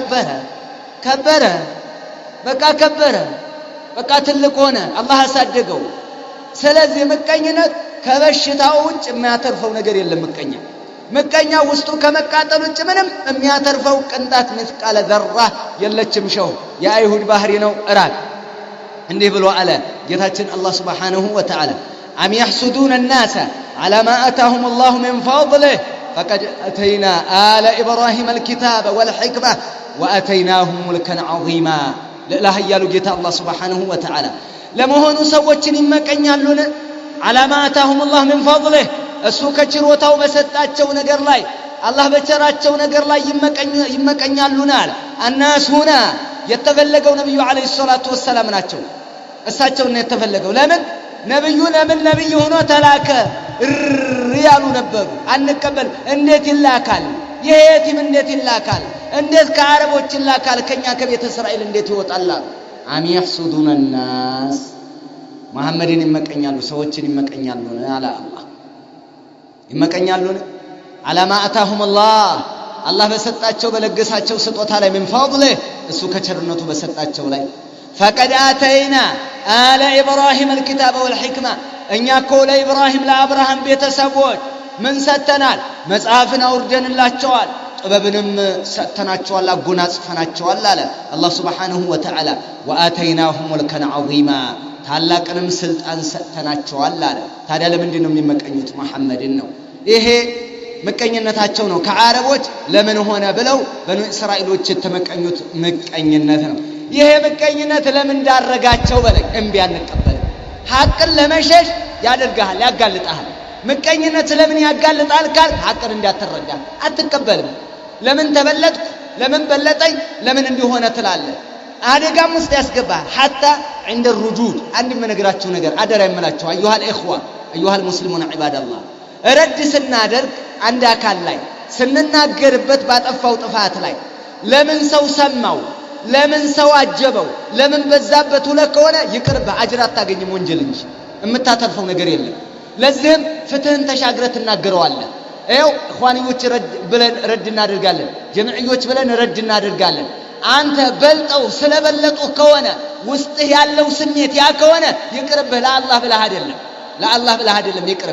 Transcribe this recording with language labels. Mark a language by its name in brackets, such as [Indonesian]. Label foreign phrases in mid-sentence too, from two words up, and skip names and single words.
[Amharic] ከበረ በቃ ትልቅ ሆነ አላህ አሳደገው ስለዚህ ምቀኝነት ከበሽታው ውጭ የሚያተርፈው ነገር የለም ምቀኛ ምቀኛ ውስጡ ከመቃጠል ውጭ ምንም የሚያተርፈው ቅንጣት [Arabic] مثقال ذرة [Amharic] የለችም። ሸው የአይሁድ ባህሪ ነው። እራቅ እንዲህ ብሎ አለ ጌታችን አላህ [Arabic] سبحانه وتعالى أم يحسدون الناس على ما آتاهم الله من فضله فقد أتينا آل إبراهيم الكتاب والحكمة وأتيناهم ملكا عظيما لا هيالو ጌታ አላህ سبحانه وتعالى [Amharic] ለመሆኑ ሰዎችን ይመቀኛሉን [Arabic] على ما آتاهم الله من فضله [Amharic] እሱ ከችሮታው በሰጣቸው ነገር ላይ አላህ በቸራቸው ነገር ላይ ይመቀኛሉና አለ [Arabic] الناس هنا [Amharic] የተፈለገው ነብዩ [Arabic] عليه الصلاة والسلام [Amharic] ናቸው። እሳቸው ነው የተፈለገው። ለምን ነብዩ ነብይ ሆኖ ተላከ ያሉ ነበሩ። አንቀበል እንዴት ይላካል? የየቲም እንዴት ይላካል? እንዴት ከአረቦች ይላካል? ከኛ ከቤተ እስራኤል እንዴት ይወጣል? [Arabic] أم يحسدون الناس [Amharic] መሐመድን ይመቀኛሉ፣ ሰዎችን ይመቀኛሉ አለ አላህ። ይመቀኛሉ [Arabic] على ما آتاهم الله [Amharic] አላህ በሰጣቸው በለገሳቸው ስጦታ ላይ [Arabic] من فضله [Amharic] እሱ ከቸርነቱ በሰጣቸው ላይ [Arabic] فقد آتينا آل إبراهيم الكتاب والحكمة [Amharic] እኛ እኮ ለኢብራሂም ለአብርሃም ቤተሰቦች ምን ሰጥተናል? መጽሐፍን አውርደንላቸዋል፣ ጥበብንም ሰጥተናቸዋል፣ አጎናጽፈናቸዋል አለ አላህ [Arabic] سبحانه وتعالى። وآتيناهم ملكا عظيما [Amharic] ታላቅንም ስልጣን ሰጥተናቸዋል አለ። ታዲያ ለምንድን ነው የሚመቀኙት? መሐመድን ነው። ይሄ ምቀኝነታቸው ነው። ከአረቦች ለምን ሆነ ብለው በኑ እስራኤሎች የተመቀኙት ምቀኝነት ነው። ይሄ ምቀኝነት ለምን ዳረጋቸው በለኝ። እምቢ አንቀበልም። ሐቅን ለመሸሽ ያደርጋል፣ ያጋልጣል። ምቀኝነት ለምን ያጋልጣል ካል ሐቅን እንዳትረዳ አትቀበልም። ለምን ተበለጥኩ፣ ለምን በለጠኝ፣ ለምን እንዲሆነ ትላለህ። አደጋም ውስጥ ያስገባል። [Arabic] حتى عند الردود [Amharic] አንድ የምነግራችሁ ነገር አደራ የምላችሁ [Arabic] أيها الإخوة أيها المسلمون عباد الله [Amharic] ረድ ስናደርግ አንድ አካል ላይ ስንናገርበት ባጠፋው ጥፋት ላይ ለምን ሰው ሰማው፣ ለምን ሰው አጀበው፣ ለምን በዛበት ሁሉ ከሆነ ይቅርብ፣ አጅር አታገኝም ወንጀል እንጂ የምታተርፈው ነገር የለም። ለዚህም ፍትህን ተሻግረ ትናገረዋለህ። ይኸው እخوانዮች ብለን ረድ እናደርጋለን፣ ጀምዕዮች ብለን ረድ እናደርጋለን። አንተ በልጠው ስለበለጡ ከሆነ ውስጥህ ያለው ስሜት ያ ከሆነ ይቅርብህ። ለአላህ ብለህ አይደለም፣ ለአላህ ብለህ አይደለም።